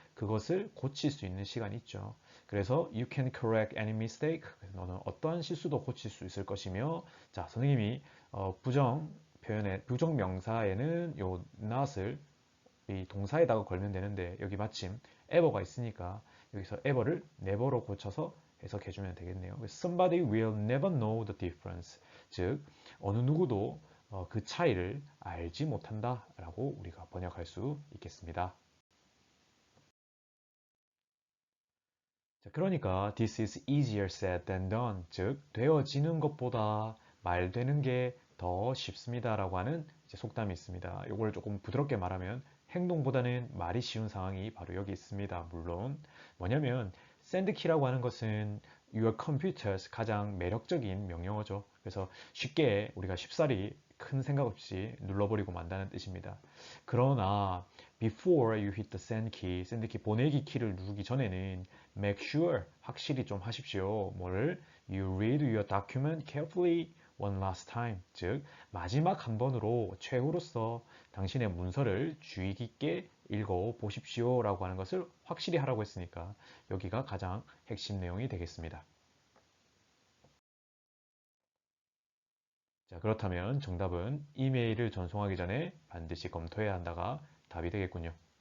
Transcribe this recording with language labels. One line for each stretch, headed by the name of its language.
Korean: 그것을 고칠 수 있는 시간이 있죠. 그래서
English: you can correct any mistake.
Korean: 그래서 너는 어떠한 실수도 고칠 수 있을 것이며, 자 선생님이 부정 표현에 부정 명사에는 요 not을 이 동사에다가 걸면 되는데 여기 마침 ever가 있으니까 여기서 ever를 never로 고쳐서 해석해주면 되겠네요.
English: Somebody will never know the difference.
Korean: 즉 어느 누구도 그 차이를 알지 못한다 라고 우리가 번역할 수 있겠습니다. 자, 그러니까
English: this is easier said than done.
Korean: 즉 되어지는 것보다 말되는 게 더 쉽습니다라고 하는 속담이 있습니다. 이걸 조금 부드럽게 말하면 행동보다는 말이 쉬운 상황이 바로 여기 있습니다. 물론 뭐냐면 샌드키라고 하는 것은
English: your computers
Korean: 가장 매력적인 명령어죠. 그래서 쉽게 우리가 쉽사리 큰 생각 없이 눌러버리고 만다는 뜻입니다. 그러나
English: before you hit the send key,
Korean: 샌드키 보내기 키를 누르기 전에는
English: make sure
Korean: 확실히 좀 하십시오. 뭐를?
English: You read your document carefully one last time.
Korean: 즉 마지막 한 번으로 최후로서 당신의 문서를 주의 깊게 읽어 보십시오 라고 하는 것을 확실히 하라고 했으니까 여기가 가장 핵심 내용이 되겠습니다. 자, 그렇다면 정답은 이메일을 전송하기 전에 반드시 검토해야 한다가 답이 되겠군요.